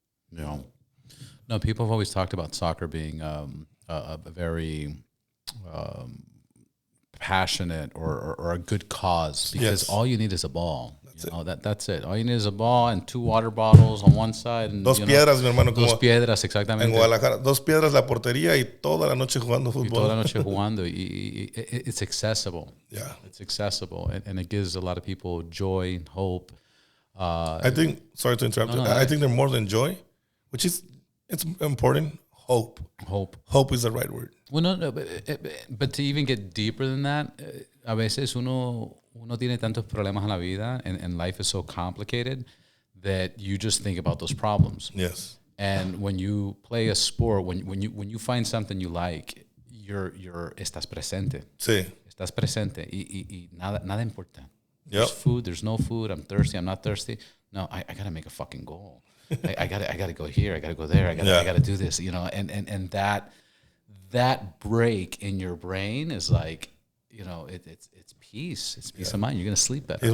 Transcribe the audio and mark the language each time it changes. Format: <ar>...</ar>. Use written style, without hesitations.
<en>Yeah. No, people have always talked about soccer being a very passionate or a good cause because all you need is a ball. That's it. All you need is a ball and 2 water bottles on one side. And,</en> <es>dos piedras, mi hermano. Dos piedras, exactamente. En Guadalajara, 2 piedras la portería y toda la noche jugando fútbol. Y toda la noche jugando.</es> <en>It's accessible. Yeah. It's accessible. And it gives a lot of people joy, hope. I think, sorry to interrupt you. I think they're more than joy, which is, it's important. Hope. Hope is the right word. Well, no, but to even get deeper than that,</en> <es>a veces uno tiene tantos problemas en la vida</es> <en>and life is so complicated that you just think about those problems. Yes. And when you play a sport, when you find something you like,</en> <es>estás presente. Sí. Estás presente y nada importa.</es> <en>Yep. There's food, there's no food, I'm thirsty, I'm not thirsty. No, I got to make a fucking goal. I got to go here, I got to go there, I got to do this, and that break in your brain is like, it's peace. It's peace of mind. You're going to sleep better.</en>